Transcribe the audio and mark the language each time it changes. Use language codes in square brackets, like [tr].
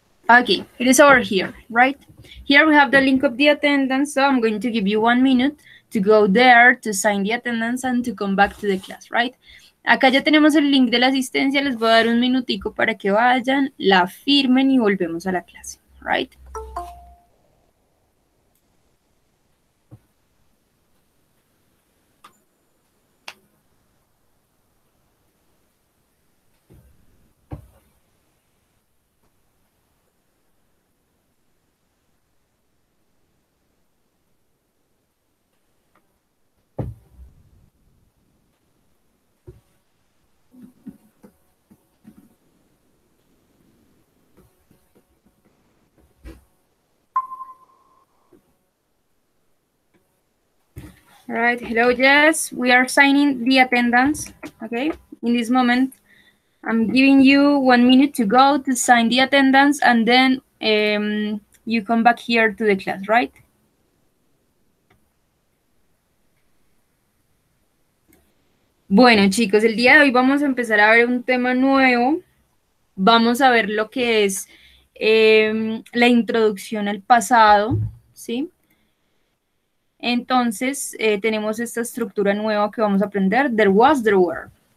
[en] Okay, it is over here, right? Here we have the link of the attendance, so I'm going to give you 1 minute to go there, to sign the attendance, and to come back to the class, right? [es] Acá ya tenemos el link de la asistencia, les voy a dar un minutico para que vayan, la firmen y volvemos a la clase, right? [en] All right, hello, Jess. We are signing the attendance, okay? In this moment, I'm giving you 1 minute to go to sign the attendance, and then you come back here to the class, right? [es] Bueno, chicos, el día de hoy vamos a empezar a ver un tema nuevo. Vamos a ver lo que es la introducción al pasado, ¿sí? Entonces, tenemos esta estructura nueva que vamos a aprender, [en] there was, there were.